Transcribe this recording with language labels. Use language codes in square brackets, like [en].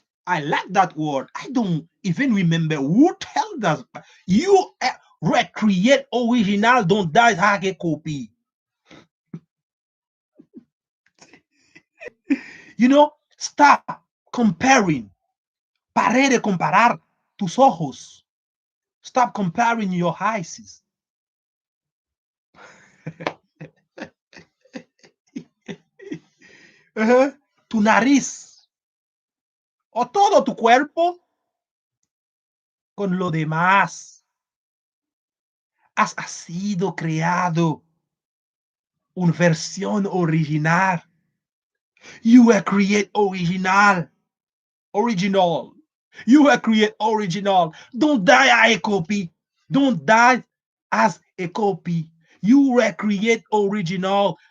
[en] I like that word. I don't even remember who told us. You recreate original, don't die as a copy. You know, stop comparing. [es] Pare de comparar tus ojos. [en] Stop comparing your eyes. [es] Tu nariz o todo tu cuerpo con lo demás. Has sido creado una versión original. [en] You were created original. Original. You were created original. Don't die as a copy. Don't die as a copy. You were created original.